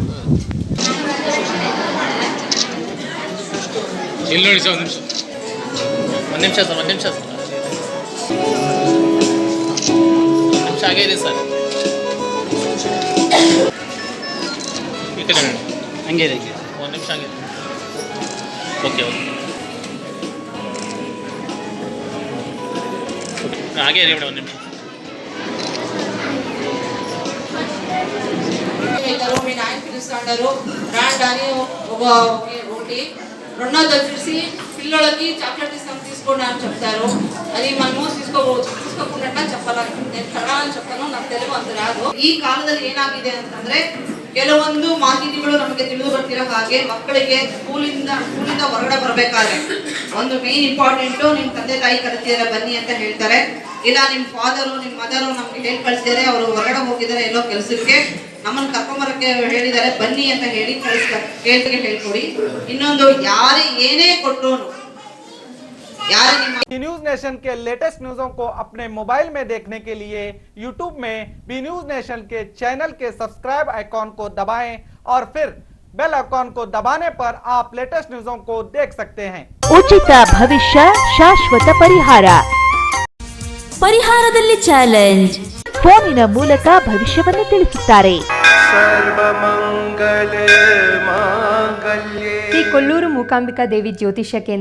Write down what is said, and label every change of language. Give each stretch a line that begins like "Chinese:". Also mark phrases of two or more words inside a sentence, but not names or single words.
Kannada: ಇಲ್ಲಿ ನೋಡಿ ಸರ್, ಒಂದು ನಿಮಿಷ ಹಾಗೆ ಇದೆ ಸರ್. ಈ ಕಡೆ ಹಂಗೆ ಇದೆ, ಒಂದು ನಿಮಿಷ ಹಂಗೆ. ಓಕೆ ಹಾಗೆ ಇರಿ ಮೇಡಮ್, ಒಂದು ನಿಮಿಷ.
Telugu: వచ్చేసి పిల్లలకి చాక్లెట్ ఇస్తాం తీసుకోండి అని చెప్తారు. అది మనము తీసుకోకుండా చెప్పాలి. నేను కన్నడ చెప్తాను, నాకు తెలుగు అంత రాదు.
Kannada: ಈ ಕಾಲದಲ್ಲಿ ಏನಾಗಿದೆ ಅಂತಂದ್ರೆ ಕೆಲವೊಂದು ಮಾಹಿತಿಗಳು ನಮಗೆ ತಿಳಿದು ಬರ್ತಿರೋ ಹಾಗೆ ಮಕ್ಕಳಿಗೆ ಸ್ಕೂಲಿಂದ ಹೊರಗಡೆ ಬರಬೇಕಾದ್ರೆ ಒಂದು
English: main important
Kannada: ನಿಮ್ಮ ತಂದೆ ತಾಯಿ ಕರೆಸಿದರೆ ಬನ್ನಿ ಅಂತ ಹೇಳ್ತಾರೆ. ಇಲ್ಲ ನಿಮ್ಮ ಫಾದರು ನಿಮ್ಮ ಮದರು ನಮ್ಗೆ ಹೇಳಿ ಕಳಿಸಿದರೆ ಅವರು ಹೊರಗಡೆ ಹೋಗಿದ್ದಾರೆ ಎಲ್ಲೋ ಕೆಲಸಕ್ಕೆ, ನಮ್ಮನ್ನು ಕರ್ಕೊಂಬರಕ್ಕೆ ಹೇಳಿದ್ದಾರೆ ಬನ್ನಿ ಅಂತ ಹೇಳಿ ಹೇಳ್ಕೊಡಿ. ಇನ್ನೊಂದು ಯಾರೇ ಏನೇ ಕೊಟ್ಟರು
Hindi: न्यूज नेशन के
English: latest news
Hindi: को अपने मोबाइल में देखने के लिए यूट्यूब में बी न्यूज नेशन के चैनल के
English: subscribe icon
Hindi: को दबाएं और फिर
English: bell icon
Hindi: को दबाने पर आप
English: latest news
Hindi: को देख सकते हैं।
Kannada: ಉಚಿತ ಭವಿಷ್ಯ ಶಾಶ್ವತ ಪರಿಹಾರ. ಪರಿಹಾರದಲ್ಲಿ ಚಾಲೆಂಜ್. ಫೋನಿನ ಮೂಲಕ ಭವಿಷ್ಯವನ್ನು ತಿಳಿಸುತ್ತಾರೆ. ಶ್ರೀ ಕೊಲ್ಲೂರು ಮೂಕಾಂಬಿಕಾ ದೇವಿ ಜ್ಯೋತಿಷ್ಯ ಕೇಂದ್ರ,